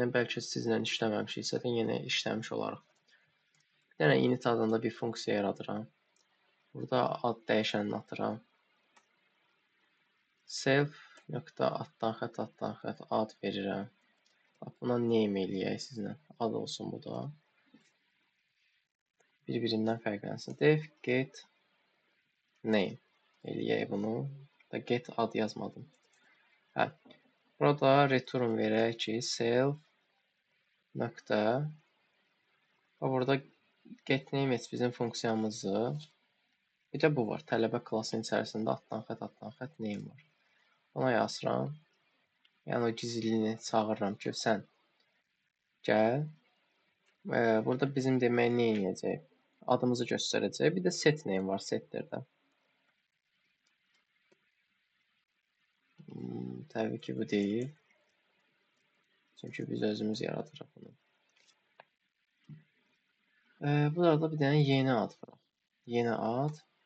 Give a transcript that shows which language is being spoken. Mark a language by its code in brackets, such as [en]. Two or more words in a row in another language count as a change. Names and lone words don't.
[az] Bəlkə sizlə işləməmişiksə də yenə işləmiş olaraq. Bir dənə init adında bir funksiya yaradıram. Burada ad dəyişənini atıram. Self nöqtə addan xətt ad verirəm. Buna name eləyək sizlə. Ad olsun bu da. Bir-birindən fərqlənsin. [en] Def get name [az] eləyək bunu. Da get ad yazmadım. Hə. Burada return verək ki, self nöqtə. Burada [en] get name [az] bizim funksiyamızdır. Bir də bu var. Tələbə klasının içərisində addan xətt name var. Ona yazıram. Yəni o gizliliyini çağırıram ki, sən gəl. Burada bizim demək nə edəcək? Adımızı göstərəcək. Bir də [en] set name [az] var setlərdə. Təbii ki, bu deyil. Çünki biz özümüz yaradırıq bunu. Burada bir dənə yeni ad var. Yeni ad.